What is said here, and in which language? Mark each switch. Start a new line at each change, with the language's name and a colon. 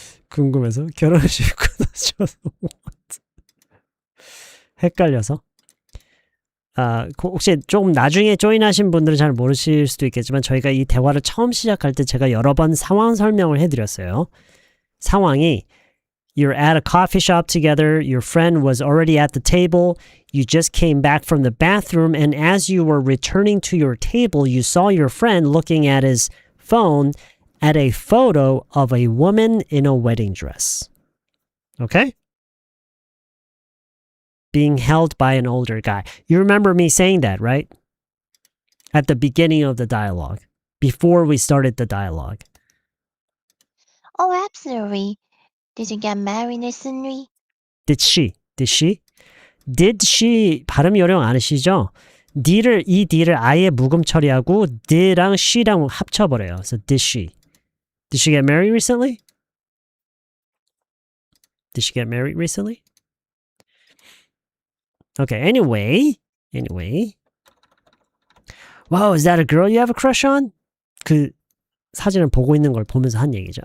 Korean: 궁금해서 결혼식 끊어줘서 헷갈려서 혹시 조금 나중에 조인하신 분들은 잘 모르실 수도 있겠지만 저희가 이 대화를 처음 시작할 때 제가 여러 번 상황 설명을 해드렸어요. 상황이
English: You're at a coffee shop together, your friend was already at the table, you just came back from the bathroom, and as you were returning to your table, you saw your friend looking at his phone at a photo of a woman in a wedding dress. Okay? Being held by an older guy. You remember me saying that, right? At the beginning of the dialogue, before we started the dialogue. Oh, absolutely. Did you get married recently? Did she? Did she? Did she
Korean: 발음이 어려운 않으시죠? 이 D를 아예 묵음 처리하고 d랑 she랑 합쳐버려요.
English: So did she? Did she get married recently? Did she get married recently? Okay, anyway. Wow, is that a girl you have a crush on?
Korean: 그 사진을 보고 있는 걸 보면서 한 얘기죠.